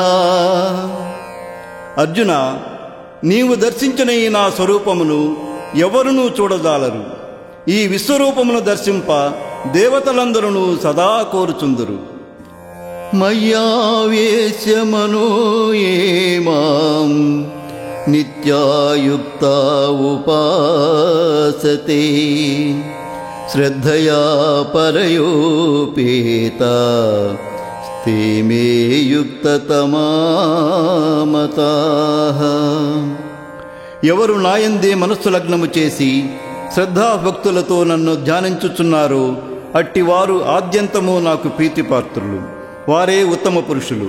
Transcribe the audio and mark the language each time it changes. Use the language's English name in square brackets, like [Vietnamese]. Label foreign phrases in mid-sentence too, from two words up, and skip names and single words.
[Telugu] అర్జున, నీవు దర్శించిన ఈ నా స్వరూపమును ఎవరునూ చూడజాలరు. ఈ విశ్వరూపమును దర్శింప దేవతలందరూ సదా కోరుచుందురు. [Sanskrit] మయ్యావేశ్య మనో ఏ మాం నిత్యాయుక్తా ఉపాసతే శ్రద్ధయా పరయోపేత ते मे యుక్తతమామతాః. [Telugu] ఎవరు నాయందే మనస్సు లగ్నము చేసి శ్రద్ధాభక్తులతో నన్ను ధ్యానించుచున్నారో అట్టివారు ఆద్యంతము నాకు ప్రీతిపాత్రులు. వారే ఉత్తమ పురుషులు.